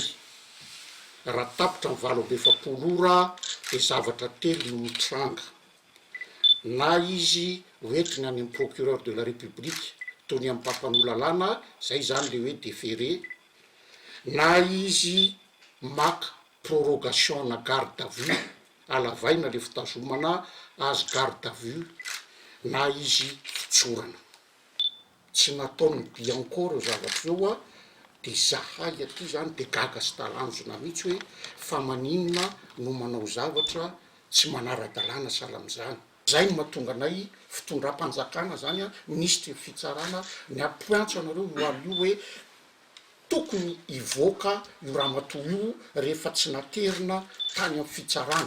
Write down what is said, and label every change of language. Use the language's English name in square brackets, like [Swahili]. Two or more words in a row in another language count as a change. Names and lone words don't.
[Malagasy] Raha tapitra ny 7 ora dia zavatra telo no mitranga. Na izy hoentiny any amin'ny [French] procureur de la République [Malagasy] toy ny amin'ny mpampanololalàna zay zany le hoe déféré, na izy maka prorogation na [French] garde à vue [Malagasy] alavaina le fitazomana azy [French] garde à vue, [Malagasy] na izy fitsorana. Tsy nataon'ny Bianco reo zavatra eo dia zahay aty zany dia gaga sy talanjona mihitsy hoe fa maninona no manao zavatra tsy manara-dalàna sahala amin'izany. Zay no mahatonga anay fitondram-panjakana zany ministry fitsarana ny ampiantso anareo io io hoe tokony ivoaka io ramatoa io rehefa tsy naterina tany amin'ny fitsarana.